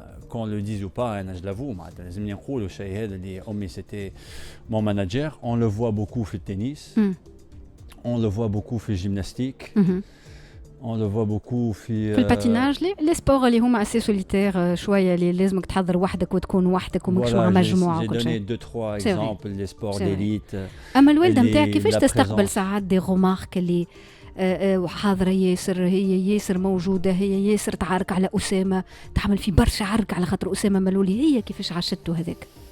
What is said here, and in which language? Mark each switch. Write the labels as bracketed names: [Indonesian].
[French] Qu'on le dise ou pas, je l'avoue, [Arabic] لازم نقولوا الشيء هذا اللي أمي [French] c'était mon manager. On le voit beaucoup [Arabic] في التنس. [French] On le voit beaucoup [Arabic] في الجيمناستيك. [French] On le voit beaucoup في [Arabic] الباتيناج لي سبور اللي هما اسي سوليتير شويه اللي لازمك تحضر وحدك وتكون وحدك وماكش مع مجموعه وكل شيء. [French] J'ai donné 2-3 exemples les sports d'élite. [Arabic] اما الوالده نتاعك كيفاش تستقبل ساعات دي غومارك اللي حاضره ياسر، هي ياسر موجوده، هي ياسر تعارك على اسامه، تعمل في برشا عرك على خاطر اسامه ملولي، هي كيفاش عاشته هذاك؟